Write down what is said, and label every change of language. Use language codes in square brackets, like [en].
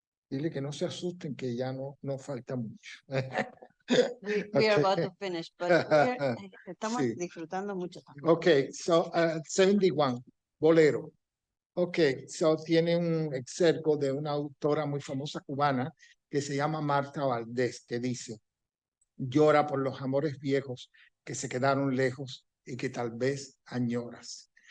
[es] Dile que no se asusten, que ya no falta mucho. [en] We are about to finish, but [es] estamos Sí. disfrutando mucho también. [en] Ok, so 71, bolero. [es] Ok, so tiene un excerco de una autora muy famosa cubana que se llama Marta Valdés, que dice: llora por los amores viejos que se quedaron lejos y que tal vez añoras.